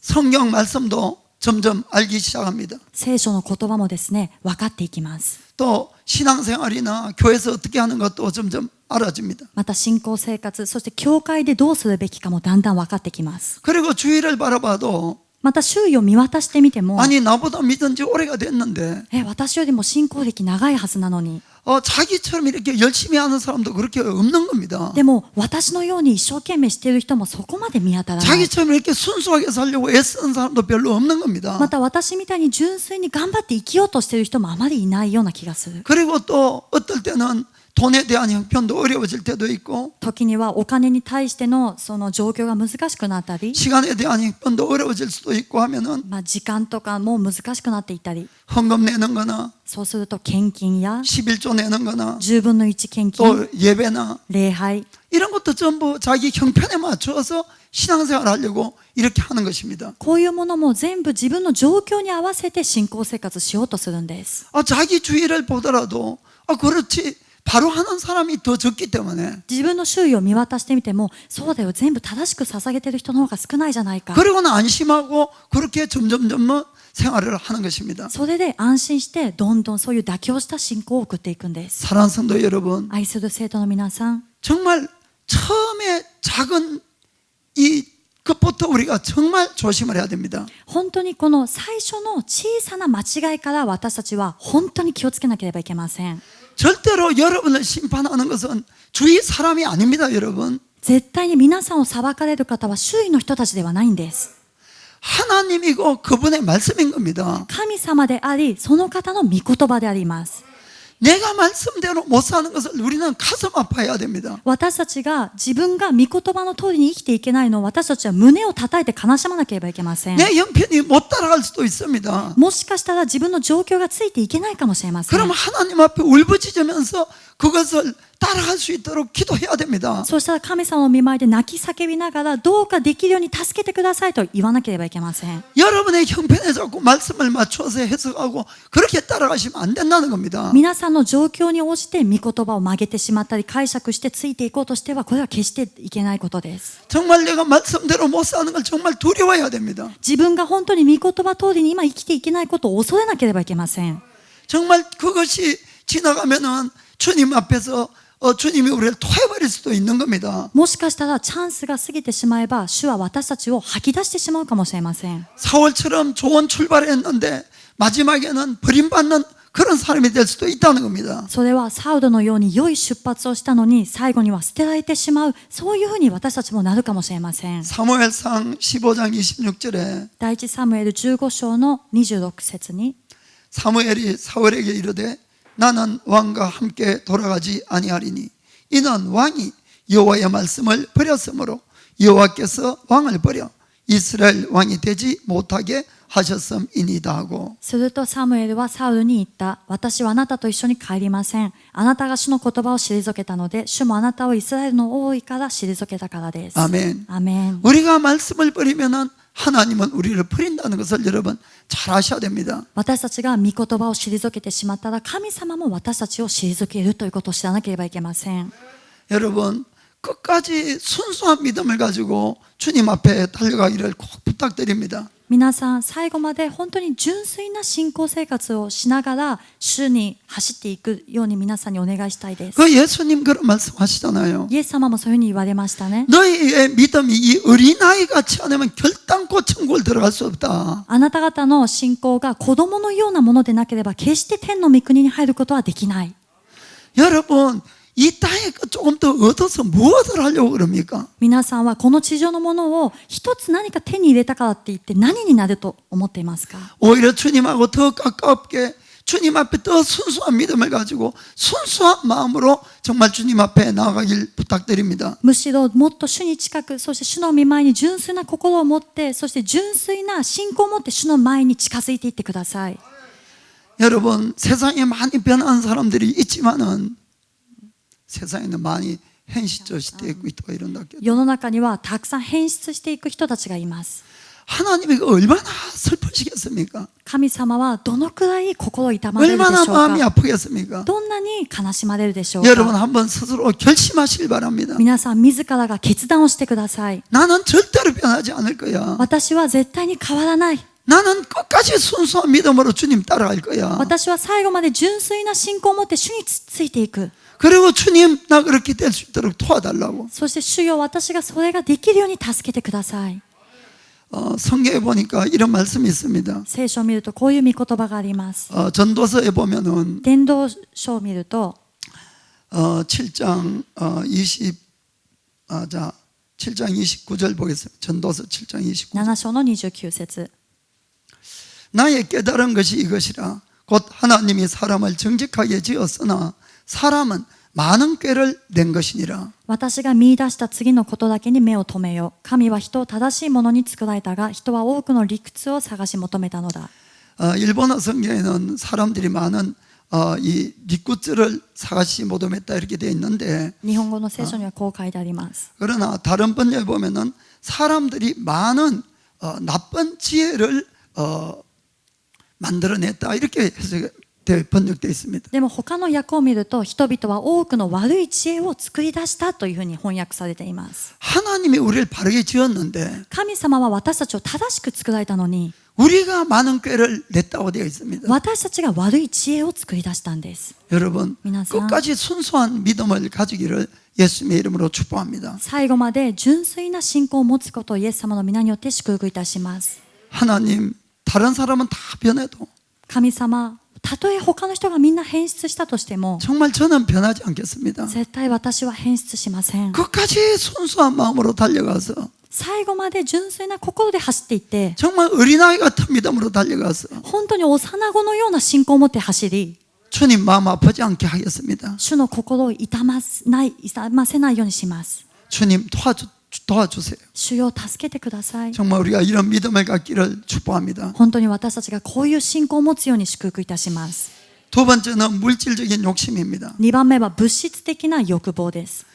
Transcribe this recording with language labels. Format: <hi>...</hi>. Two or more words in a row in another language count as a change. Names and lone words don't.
<ko>성경 말씀도 점점 알기 시작합니다.</ko> <ja>聖書の言葉もですね、分かっていきます。</ja> <ko>또 신앙생활이나 교회에서 어떻게 하는 것도 점점 알아집니다.</ko> <ja>また信仰生活、そして教会でどうするべきかもだんだん分かってきます。</ja> <ko>그리고 주위를 바라봐도</ko> <ja>また周囲を見渡してみても、</ja> <ko>아니 나보다 믿은 지 오래가 됐는데</ko> <ja>私よりも信仰歴長いはずなのに、</ja> <ko>자기처럼 이렇게 열심히 하는 사람도 그렇게 없는 겁니다.</ko> <ja>でも私のように一生懸命している人もそこまで見当たらない。</ja> <ko>자기처럼 이렇게 순수하게 살려고 애쓰는 사람도 별로 없는 겁니다.</ko> <ja>また私みたいに純粋に頑張って生きようとしている人もあまりいないような気がする。</ja> <ko>그리고 또 어떨 때는 돈에 대한 형편도 어려워질 때도 있고</ko> <ja>時にはお金に対してのその状況が難しくなったり、</ja> <ko>시간에 대한 형편도 어려워질 수도 있고 하면은</ko> <ja>時間とかも難しくなっていったり、</ja> <ko>헌금 내는 거나</ko> <ja>そうすると献金や</ja> <ko>11조 내는 거나</ko> <ja>10 分の1献金、</ja> <ko>또 예배나</ko> <ja>礼拝、</ja> <ko>이런 것도 전부 자기 형편에 맞춰서 신앙생활 하려고 이렇게 하는 것입니다.</ko> <ja>こういうものも全部自分の状況に合わせて信仰生活しようとするんです。</ja> <ko>자기 주위를 보더라도 그렇지 바로 하는 사람이 더 적기 때문에</ko> <ja>自分の周囲を見渡してみても、そうだよ、全部正しく捧げてる人の方が少ないじゃないか。</ja> <ko>그리고는 안심하고 그렇게 점점 생활을 하는 것입니다.</ko> <ja>それで安心してどんどんそういう妥協した信仰を送っていくんです。</ja> <ko>사랑하는 성도 여러분,</ko> <ja>愛する生徒の皆さん、</ja> <ko>정말 처음에 작은 이 것부터 우리가 정말 조심을 해야 됩니다.</ko> <ja>本当にこの最初の小さな間違いから私たちは本当に気をつけなければいけません。</ja> <ko>절대로 여러분을 심판하는 것은 주위 사람이 아닙니다, 여러분.</ko> <ja>絶対に皆さんを裁かれる方は周囲の人たちではないんです。</ja> <ko>하나님이고 그분의 말씀인 겁니다.</ko> <ja>神様であり、その方の御言葉であります。</ja> <ko>내가 말씀대로 못 사는 것을 우리는 가슴 아파해야 됩니다.</ko> <ja>私たちが自分が御言葉の通りに生きていけないのを私たちは胸を叩いて悲しまなければいけません。</ja> <ko>내 형편이 못 따라갈 수도 있습니다.</ko> <ja>もしかしたら自分の状況がついていけないかもしれません。</ja> <ko>그럼 하나님 앞에 울부짖으면서 그것을 따라갈 수 있도록 기도해야 됩니다.</ko> <ja>そうしたら神様の御前で泣き叫びながらどうかできるように助けてくださいと言わなければいけません。</ja> <ko>여러분의 형편에 자꾸 말씀을 맞춰서 해석하고 그렇게 따라가시면 안 된다는 겁니다.</ko> <ja>皆さんの状況に応じて御言葉を曲げてしまったり解釈してついていこうとしてはこれは決していけないことです。</ja> <ko>정말 내가 말씀대로 못 사는 걸 정말 두려워해야 됩니다.</ko> <ja>自分が本当に御言葉通りに今生きていけないことを恐れなければいけません。</ja> <ko>정말 그것이 지나가면은 주님 앞에서 주님이 우리를 토해버릴 수도 있는 겁니다.</ko> <ja>もしかしたらチャンスが過ぎてしまえば主は私たちを吐き出してしまうかもしれません。</ja> <ko>사울처럼 좋은 출발을 했는데 마지막에는 버림받는 그런 사람이 될 수도 있다는 겁니다.</ko> <ja>それはサウルのように良い出発をしたのに最後には捨てられてしまう、そういうふうに私たちもなるかもしれません。</ja> <ko>사무엘상 15장 26절에</ko> <ja>第一サムエル15章の26節に</ja> <ko>사무엘이 사울에게 이르되 나는 왕과 함께 돌아가지 아니하리니 이는 왕이 여호와의 말씀을 버렸으므로 여호와께서 왕을 버려 이스라엘 왕이 되지 못하게 하셨음이니이다 하고</ko> <ja>するとサムエルはサウルに言った。私はあなたと一緒に帰りません。あなたが主の言葉を退けたので、主もあなたをイスラエルの王位から退けたからです。</ja> <ko>아멘.</ko> <ja>アメン。</ja> <ko>우리가 말씀을 버리면은 하나님은 우리를 버린다는 것을 여러분 잘 아셔야 됩니다.</ko> <ja>私たちが御言葉を退けてしまったら、神様も私たちを退けるということを知らなければいけません。</ja> <ko>여러분 끝까지 순수한 믿음을 가지고 주님 앞에 달려가기를 꼭 부탁드립니다.</ko> <ja>皆さん、最後まで本当に純粋な信仰生活をしながら主に走っていくように皆さんにお願いしたいです。</ja> <ko>그 예수님 그런 말씀하시잖아요.</ko> <ja>イエス様もそういうふうに言われましたね。</ja> <ko>너희의 믿음이 이 어린아이 같지 않으면 결단코 천국을 들어갈 수 없다.</ko> <ja>あなた方の信仰が子供のようなものでなければ決して天の御国に入ることはできない。</ja> <ko>여러분 이 땅에 조금 더 얻어서 무엇을 하려고 그럽니까?</ko> <ja>皆さんはこの地上のものを一つ何か手に入れたからって言って何になると思っていますか？</ja> <ko>오히려 주님하고 더 가깝게 주님 앞에 더 순수한 믿음을 가지고 순수한 마음으로 정말 주님 앞에 나아가길 부탁드립니다.</ko> <ja>むしろもっと主に近く、そして主の御前に純粋な心を持って、そして純粋な信仰を持って主の前に近づいていってください。</ja> <ko>여러분 세상에 많이 변한 사람들이 있지만은 세상에는 많이 현실적 시대에 있고 이런다.</ko> <ja>世の中にはたくさん変質していく人たちがいます。</ja> <ko>하나님이 얼마나 슬프시겠습니까?</ko> <ja>神様はどのくらい心痛まれるでしょ</ja> <ko>얼마나</ko> <ja>う</ja> <ko>마음이</ko> <ja>か？</ja> <ko>아프겠습니까?</ko> <ja>どんなに悲しまれるでしょう</ja> <ko>여러분</ko> <ja>か？</ja> <ko>한번 스스로 결심하시길 바랍니다.</ko> <ja>皆さん自らが決断をしてください。</ja> <ko>나는 절대로 변하지 않을 거야.</ko> <ja>私は絶対に変わらない。</ja> <ko>나는 끝까지 순수한 믿음으로 주님 따라갈 거야.</ko> <ja>私は最後まで純粋な信仰を持って主についていく。</ja> <ko>그리고 주님 나 그렇게 될 수 있도록 도와달라고.</ko> <ja>そして主よ、私がそれができるように助けてください。</ja> <ko>성경에 보니까 이런 말씀이 있습니다.</ko> <ja>聖書を見るとこういう御言葉があります。</ja> <ko>전도서에 보면은</ko> <ja>伝道書を見ると</ja> <ko>7장 7장 29절 보겠습니다. 전도서 7장 29절.</ko> <ja>7 章の29節。</ja> <ko>나의 깨달은 것이 이것이라 곧 하나님이 사람을 정직하게 지었으나 사람은 많은 꾀를 낸 것이니라.</ko> <ja>私が見出した次のことだけに目を留めよ。神は人を正しいものに作られたが、人は多くの理屈を探し求めたのだ。</ja> <ko>일본어 성경에는 사람들이 많은 이 리쿠츠를 사가시 모dom했다 이렇게 되어 있는데</ko> <ja>日本語の聖書にはこう書いてあります。</ja> <ko>그러나 다른 번역에 보면은 사람들이 많은 나쁜 지혜를 만들어냈다 이렇게 번역되어 있습니다.</ko> <ja>でも他の訳を見ると、人々は多くの悪い知恵を作り出したというふうに翻訳されています。</ja> <ko>하나님이 우리를 바르게 지었는데</ko> <ja>神様は私たちを正しく作られたのに、</ja> <ko>우리가 많은 꾀를 냈다고 되어 있습니다.</ko> <ja>私たちが悪い知恵を作り出したんです。</ja> <ko>여러분</ko> <ja>皆さん、</ja> <ko>끝까지 순수한 믿음을 가지기를 예수님의 이름으로 축복합니다.</ko> <ja>最後まで純粋な信仰を持つことをイエス様の皆によって祝福いたします。</ja> <ko>하나님 다른 사람은 다 변해도</ko> <ja>神様、たとえ他の人がみんな変質したとしても、</ja> <ko>정말 저는 변하지 않겠습니다.</ko> <ja>絶対私は変質しません。</ja> <ko>끝까지 순수한 마음으로 달려가서</ko> <ja>最後まで純粋な心で走っていって、</ja> <ko>정말 어린아이 같은 믿음으로 달려가서</ko> <ja>本当に幼子のような信仰を持って走り、</ja> <ko>주님 마음 아프지 않게 하겠습니다.</ko> <ja>主の心を痛ませないようにします。</ja> <ko>주님 도와주세요.</ko> <ja>主よ、助けてください。</ja> <ko>정말 우리가 이런 믿음을 갖기를 축복합니다.</ko> <ja>本当に私たちがこういう信仰を持つように祝福いたします。</ja> <ko>두 번째는 물질적인 욕심입니다.</ko> <ja>2 番目は物質的な欲望です。</ja>